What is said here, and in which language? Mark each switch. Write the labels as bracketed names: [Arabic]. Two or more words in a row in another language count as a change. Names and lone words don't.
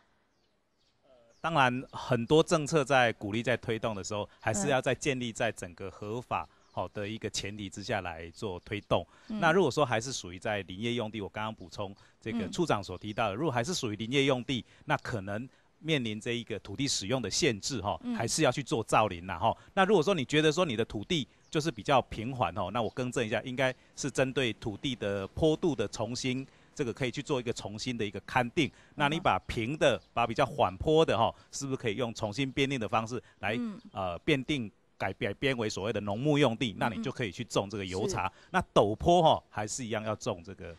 [Chinese] 當然，很多政策在鼓勵、在推動的時候，還是要在建立在整個合法的一個前提之下來做推動。那如果說還是屬於在林業用地，我剛剛補充這個處長所提到的，如果還是屬於林業用地，那可能面臨這一個土地使用的限制還是要去做造林啦那如果說你覺得說你的土地就是比較平緩那我更正一下，應該是針對土地的坡度的重新这个可以去做一个重新的一个勘定。那你把平的、把比较缓坡的是不是可以用重新编定的方式来编定？改编为所谓的农牧用地，那你就可以去种这个油茶。那陡坡还是一样要种这个。